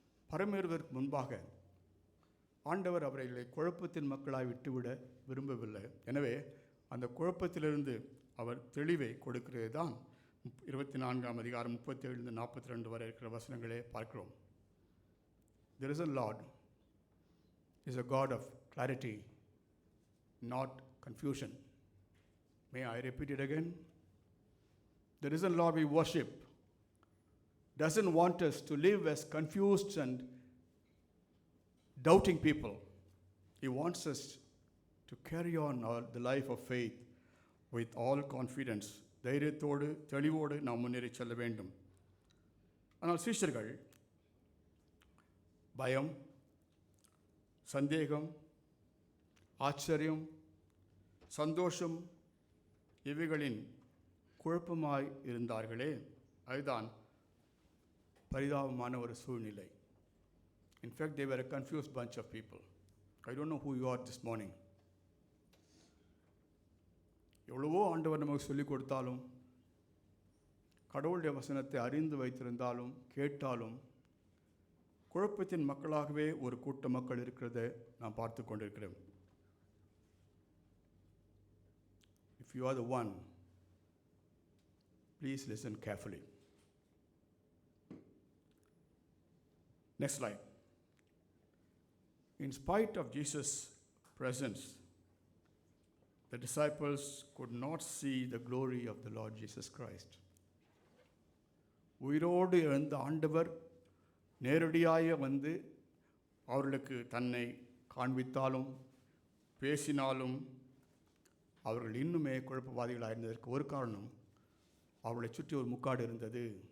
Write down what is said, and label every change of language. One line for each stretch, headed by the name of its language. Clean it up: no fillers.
Tamil: பரமேறுவதற்கு முன்பாக ஆண்டவர் அவர்களை குழப்பத்தின் மக்களாய் விட்டுவிட விரும்பவில்லை. எனவே அந்த குழப்பத்திலிருந்து அவர் தெளிவை கொடுக்கிறது தான் 24ஆம் அதிகாரம் 37-42 வரை இருக்கிற வசனங்களே பார்க்கிறோம்.
English: There is a Lord is a God of clarity, not confusion. May I repeat it again? The risen Lord we worship doesn't want us to live as confused and doubting people. He wants us to carry on the life of faith with all confidence.
Tamil: தைரியத்தோடு தெளிவோடு நாம் முன்னேறி செல்ல வேண்டும். ஆனால் சீஷர்கள் பயம், சந்தேகம், ஆச்சரியம், சந்தோஷம் இவைகளின் குழப்பமாய் இருந்தார்களே, அதுதான் பரிதாபமான ஒரு சூழ்நிலை.
English: In fact, they were a confused bunch of people. I don't know who you are this morning.
Tamil: எவ்வளவோ ஆண்டவர் நமக்கு சொல்லிக் கொடுத்தாலும், கடவுளுடைய வசனத்தை அறிந்து வைத்திருந்தாலும், கேட்டாலும் குழப்பத்தின் மக்களாகவே ஒரு கூட்ட மக்கள் இருக்கிறதை நாம் பார்த்து கொண்டிருக்கிறோம்.
English: If you are the one, please listen carefully. Next slide. In spite of Jesus' presence, the disciples could not see the glory of the Lord Jesus Christ.
Tamil: உயிரோடு எழுந்த ஆண்டவர் நேரடியாக வந்து அவர்களுக்கு தன்னை காண்பித்தாலும் பேசினாலும் அவர்கள் இன்னுமே குழப்பவாதிகளாக இருந்ததற்கு ஒரு காரணம், அவர்களை சுற்றி ஒரு முக்காடு இருந்தது.